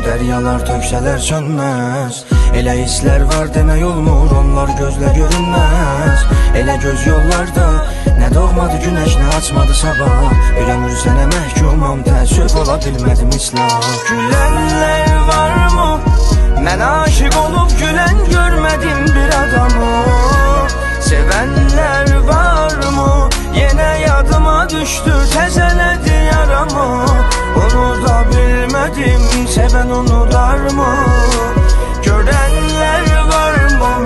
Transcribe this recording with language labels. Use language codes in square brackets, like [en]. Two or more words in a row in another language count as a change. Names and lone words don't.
[az] Dəryalar töksələr sönməz. Elə hisslər var demək olmur, onlar gözlə görünməz. Elə göz yollarda nə doğmadı günəş, nə açmadı sabah. Bir ömür sənə məhkumam, təəssüf ola bilmədim islah. [tr] Gülenler var mı? Mən aşık olup gülen görmedim bir adamı. Sevenler var mı? Yine yadıma düştü, tezeledi yaramı. Onu da bilmedim, seven unutar mı? Görenler var mı?